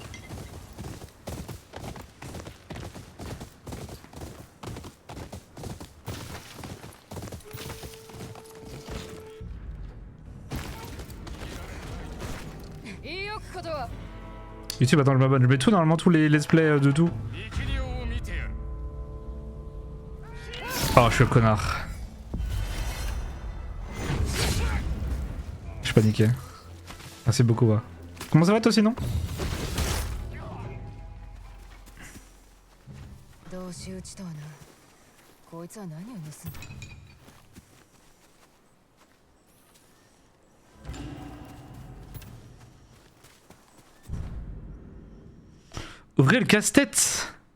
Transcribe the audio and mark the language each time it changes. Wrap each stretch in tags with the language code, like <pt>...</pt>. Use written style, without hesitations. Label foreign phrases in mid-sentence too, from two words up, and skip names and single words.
<fr>YouTube attends je m'abonne, je mets tout normalement tous les</fr> <en>let's play</en> <fr>de tout.</fr> <ja>力量を見てやる。</ja> <fr>Oh je suis un connard. Je suis paniqué. Merci beaucoup va. Comment ça va toi sinon?</fr> <ja>同士討ちとはな。こいつは何を盗んだ？</ja> <fr>Ouvrez le casse-tête.</fr>